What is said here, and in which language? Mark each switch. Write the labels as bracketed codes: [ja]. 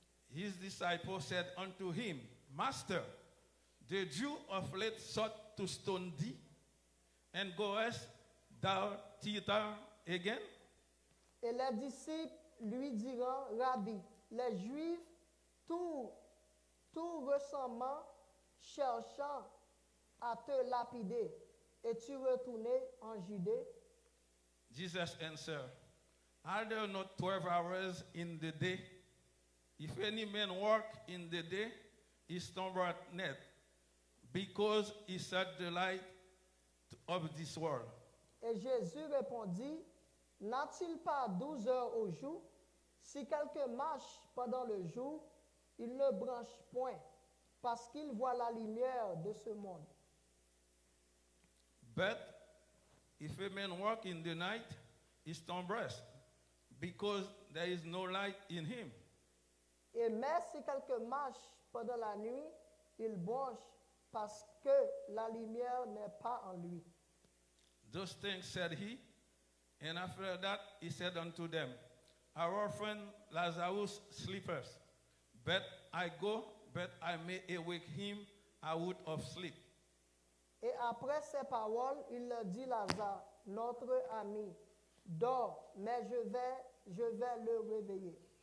[en] His disciples said unto him, Master, the Jew of late sought to stone thee, and goest thou thither again? [fr] Et les disciples lui diront, Rabbi, les Juifs, tout récemment cherchant à te lapider, es-tu retourné en Judée? [en] Jesus answered, are there not 12 hours in the day? If any man work in the day, he stumbleth not, because he set the light of this world. [fr] Et Jésus répondit, n'a-t-il pas 12 heures au jour? Si quelqu'un marche pendant le jour, il ne branche point, parce qu'il voit la lumière de ce monde. [en] But if a man walk in the night, he stumbleth, because there is no light in him. [fr] Et mais si quelqu'un marche pendant la nuit, il branche, parce que la lumière n'est pas en lui. [en] Those things said he, and after that he said unto them, our friend Lazarus sleepeth, but I go, but I may awake him out of sleep. [fr] Et après ces paroles, il leur dit Lazare, notre ami, dors, mais je vais le réveiller.